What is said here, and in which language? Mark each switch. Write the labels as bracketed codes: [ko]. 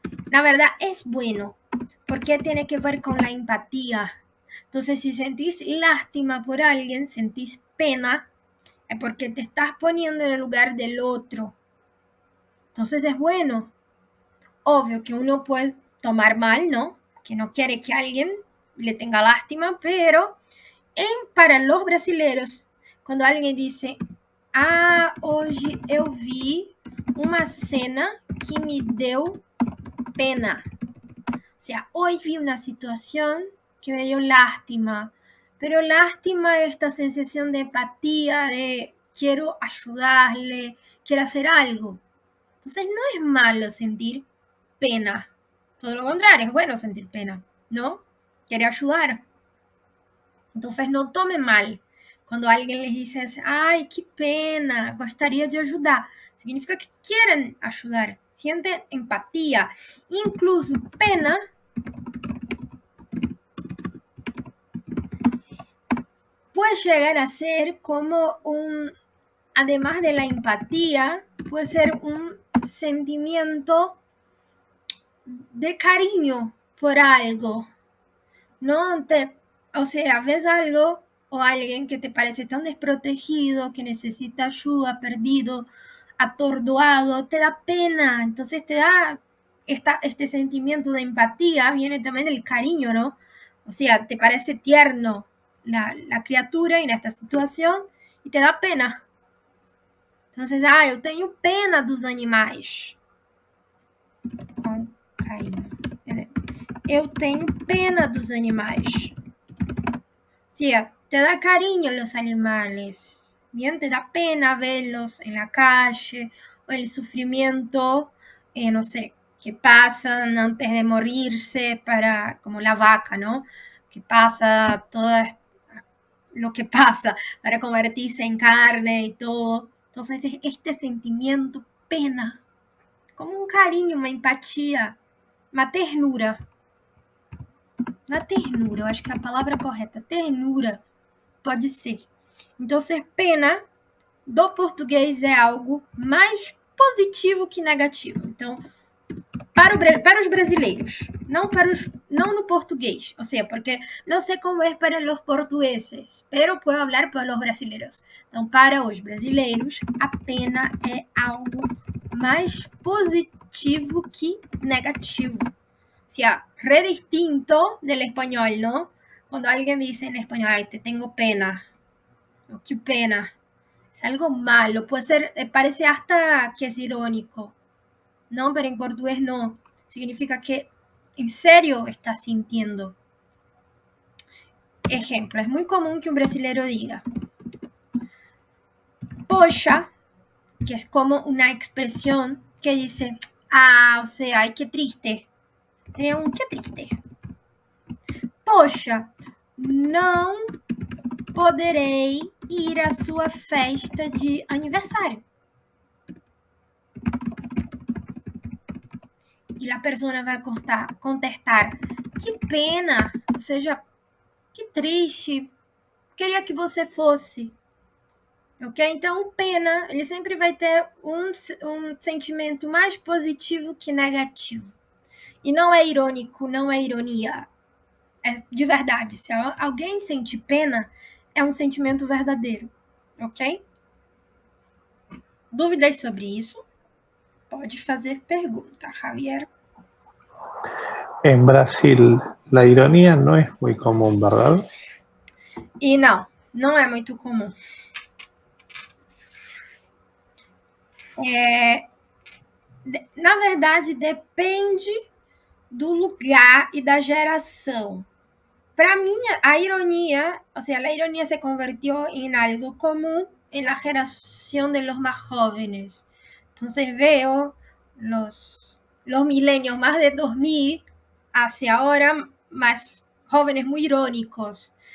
[es] La verdad es bueno, porque tiene que ver con la empatía. Entonces, si sentís lástima por alguien, sentís pena, es porque te estás poniendo en el lugar del otro. Entonces es bueno. Obvio que uno puede tomar mal, ¿no? Que no quiere que alguien le tenga lástima, pero para los brasileiros, quando alguém dice, [pt] hoje eu vi uma cena que me deu pena. [es] O sea, hoy vi una situación que me dio lástima, pero lástima es esta sensación de empatía, de quiero ayudarle, quiero hacer algo. Entonces no es malo sentir pena. Todo lo contrario, es bueno sentir pena, ¿no? Quiere ayudar. Entonces no tome mal. [pt] Quando alguém lhe diz assim, ai, que pena, gostaria de ajudar. Significa que querem ajudar. Siente empatia. [es] Incluso pena puede llegar a ser como además de la empatía, puede ser un sentimiento de cariño por algo. No o sea, ves algo o alguien que te parece tan desprotegido, que necesita ayuda, perdido, atordoado, te da pena. Entonces te da este sentimiento de empatía, viene también del cariño, ¿no? O sea, te parece tierno la criatura en esta situación y te da pena. [pt] Entonces, eu tenho pena dos animais. carinho. Eu tenho pena dos animais. [es] Sí, te da cariño los animales. Bien, te da pena verlos en la calle o el sufrimiento, no sé, que pasan antes de morirse como la vaca, ¿no? Que pasa todo lo que pasa para convertirse en carne y todo. Entonces, este sentimiento, pena, como un cariño, una empatía, [pt] uma ternura. Na ternura, eu acho que é a palavra correta, ternura, pode ser. Então, pena do português é algo mais positivo que negativo. Então, para os brasileiros, não no português, ou seja, porque não sei como é para os portugueses, [es] pero puedo [pt] falar para os brasileiros. Então, para os brasileiros, a pena é algo mais positivo que negativo. [es] O sea, re distinto del español, ¿no? Cuando alguien dice en español, ay, te tengo pena, oh, qué pena, es algo malo, puede ser, parece hasta que es irónico, ¿no? Pero en portugués no, significa que en serio estás sintiendo. Ejemplo, es muy común que un brasileño diga, poxa, que es como una expresión que dice, ah, o sea, ay, qué triste. Sería un qué triste. [pt] Poxa, não poderei ir à sua festa de aniversário. E a pessoa vai contestar, que pena, ou seja, que triste, queria que você fosse. Ok? Então, pena, ele sempre vai ter um sentimento mais positivo que negativo. E não é irônico, não é ironia. É de verdade. Se alguém sente pena, é um sentimento verdadeiro. Ok? Dúvidas sobre isso? Pode fazer pergunta, Javier. [es] En Brasil, la ironía no es muy común, ¿verdad? [pt] E não é muito comum. Na verdade, depende do lugar e da geração. [es] Para mí, a ironía se convirtió en algo común en la generación de los más jóvenes. Entonces veo los milenios más de 2000 hacia ahora más jóvenes muy irónicos.